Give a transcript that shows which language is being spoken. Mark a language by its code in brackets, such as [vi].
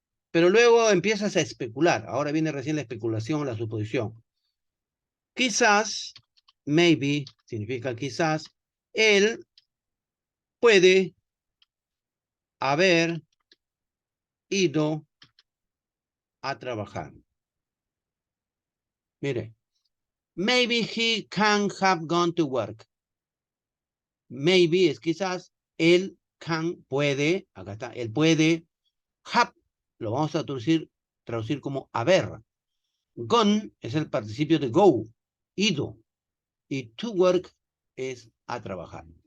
[es] Pero luego empiezas a especular. Ahora viene recién la especulación, la suposición. Quizás, maybe, significa quizás, él puede haber ido a trabajar. Mire, [en] maybe he can have gone to work. [es] Maybe es quizás, él can, puede, acá está, él puede, have, lo vamos a traducir como haber. Gone es el participio de go, ido, y to work es a trabajar.